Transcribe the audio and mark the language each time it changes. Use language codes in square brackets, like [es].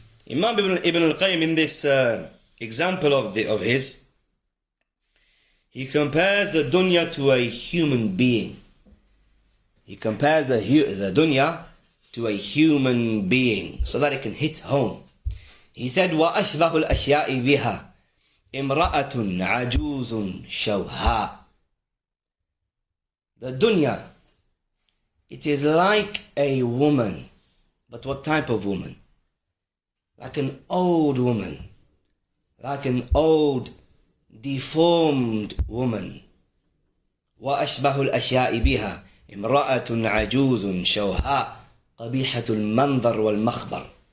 [en] Imam Ibn al-Qayyim, in this example of his, he compares the dunya to a human being. He compares the dunya to a human being so that it can hit home. He said, [ar] وَأَشْبَهُ الْأَشْيَاءِ بِهَا إِمْرَأَةٌ عَجُوزٌ شَوْهَاء. [en] The dunya, it is like a woman. But what type of woman? Like an old woman. Like an old, deformed woman. [ar] وَأَشْبَهُ الْأَشْيَاءِ بِهَا إِمْرَأَةٌ عَجُوزٌ شَوْهَاء قَبِيحَةُ الْمَنْظَرِ وَالْمَخْبَرِ.